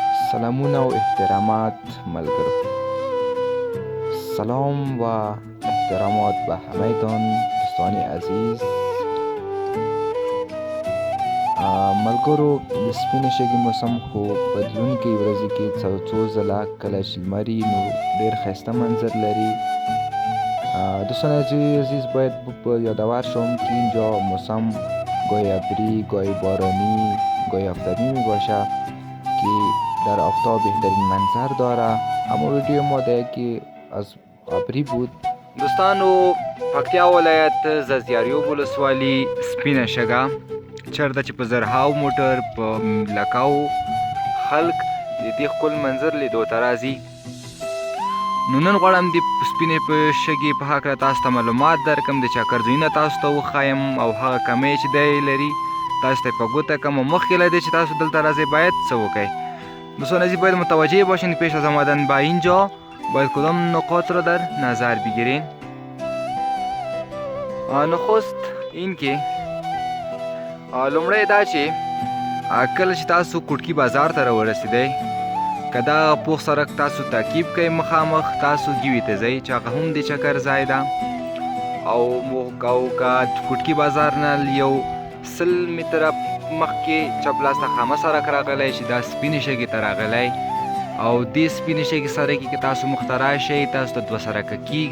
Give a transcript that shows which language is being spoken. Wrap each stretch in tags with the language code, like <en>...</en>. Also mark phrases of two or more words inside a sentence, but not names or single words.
<ps>سلامونه و احترامات ملګرو،</ps> <fa>سلام و احترامات به همهتان دوستان عزیز.</fa> <ps>ملګرو، د سپینې شګې موسم خو بدلونکې ورځې کې څو ځله کله چې لمر نو ډېر ښایسته منظر لري.</ps> <fa>دوستان عزیز، باید یادآور شوم که اینجا موسم گاهی ابری، گاهی بارانی، گاهی آفتابی می باشه که در آفتاب بهترین منظر داره. اما ویدیو ما ده که از ابری بود.</fa> <ps>دوستانو، پکتیا ولایت ززیاریوب ولسوالي سپینه شګه چېرته چې په زرهاو موټر په لکاو خلک د دې ښکل منظر لیدو ته راځي. نو نن غواړم د سپینې شګې په هکله تاسو ته معلومات درکړم، د چکر ځایونه تاسو ته وښایم او هغه کمی چې دی لري تاسو ته یې په ګوته کړم. او مخکې له دې چې تاسو دلته راځئ باید څه وکړئ؟</ps> <fa>دوستان عزیز، باید متوجه باشین پیش از آمدن به اینجا باید کدام نکات را در نظر بگیرین. نخست این که</fa> <ps>لومړی دا چې کله چې تاسو کوټکي بازار ته راورسېدئ، که دا پوخ سړک تاسو تعقیب کوئ، مخامخ تاسو ګیوي ته ځئ چې هغه هم د چکر ځای ده. او که کوټکي بازار نه یو 100 متره مخکې چپ لاس ته خامه سړک راغلی چې دا سپینې شګې ته راغلی، او دې سپینې شګې سړک کې تاسو مخ ته راشئ، تاسو ته 2 سړکه کېږي.</ps>